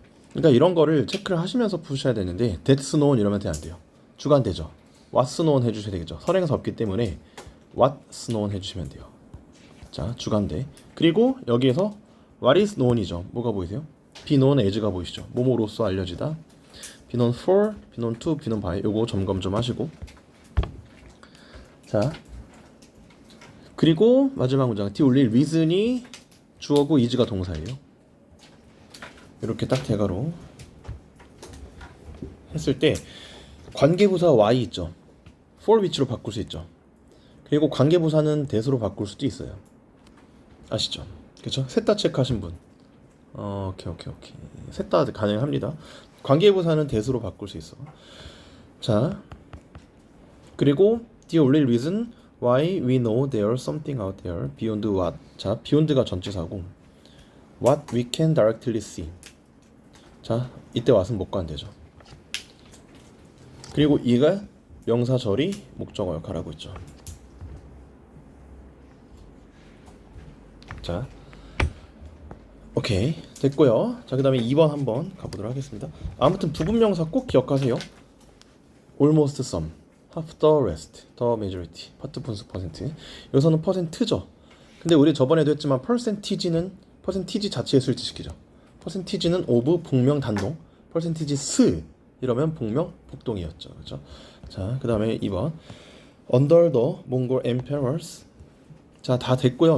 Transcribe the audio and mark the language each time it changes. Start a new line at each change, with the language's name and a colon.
Korean: 그러니까 이런 거를 체크를 하시면서 푸셔야 되는데
English: that's known
Korean: 이러면 안 돼요. 주관되죠.
English: what's known
Korean: 해주셔야 되겠죠. 선행사 없기 때문에 what's known 해주시면 돼요. 자, 주관대. 그리고 여기에서
English: what is known이죠.
Korean: 뭐가 보이세요?
English: be known as가
Korean: 보이시죠. 뭐뭐로서 알려지다.
English: be known for, be known to, be known by.
Korean: 요거 점검 좀 하시고. 자, 그리고 마지막 문장
English: the only reason
Korean: 이 주어고 is가 동사예요. 이렇게 딱 대가로 했을 때 관계부사 y 있죠.
English: for which
Korean: 로 바꿀 수 있죠. 그리고 관계부사는 that으로 바꿀 수도 있어요. 아시죠? 그렇죠? 셋 다 체크하신 분. 오케이. 셋 다 가능합니다. 관계부사는 that으로 바꿀 수 있어. 자, 그리고
English: the only reason why we know there's something out there beyond what.
Korean: 자,
English: beyond가
Korean: 전치사고
English: what we can directly see.
Korean: 자, 이때 what은 목관되죠. 그리고 이가 명사절이 목적어 역할을 하고 있죠. 자, 오케이 됐고요. 자, 그 다음에 2번 한번 가보도록 하겠습니다. 아무튼 부분명사 꼭 기억하세요.
English: almost some, half the rest, the majority, part
Korean: 분수 퍼센트. 여기서는 퍼센트죠. 근데 우리 저번에도 했지만 percentage는 퍼센티지 자체에 수일치시키죠. 퍼센티지는 of 복명 단동, 퍼센티지 이러면 복명 복동이었죠. 그렇죠? 자, 그 다음에 2번
English: under the Mongol emperors.
Korean: 자, 다 됐고요.